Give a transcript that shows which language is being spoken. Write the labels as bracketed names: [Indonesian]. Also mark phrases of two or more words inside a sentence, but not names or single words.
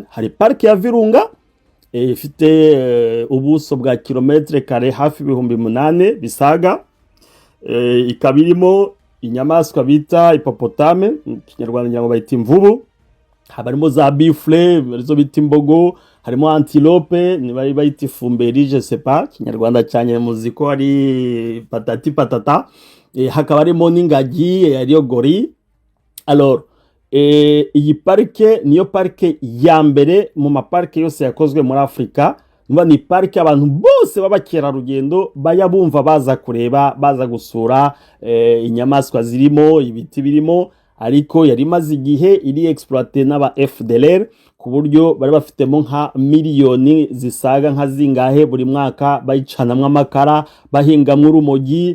[Kinyarwanda] Hari parike ya Virunga ifite ubuso bwa kilometre kare hafi 8,000 bisaga, ikabirimo inyamaswa bita hipopotame, Kinyarwanda ngira ngo bayita imvubu, habarimo za bifle arizo bita imbogo, harimo antilope ni bayita ifumberi, [French] je sais pas [Kinyarwanda] Kinyarwanda cyane muziko ari patata, hakaba harimo n'ingagi ariyo gori. Alors iyi parike niyo parike ya mbere mu maparike yose yakozwe muri Afrika. Ni parike abantu bose b'abakerarugendo bayabumva baza kureba, baza gusura inyamaswa zirimo, ibiti birimo, ariko yari maze igihe iri exploiter n'aba FDLR ku buryo bari bafitemo nka miliyoni zisaga nka zingahe buri mwaka bayicanamwe amakara, bahingamwe urumogi,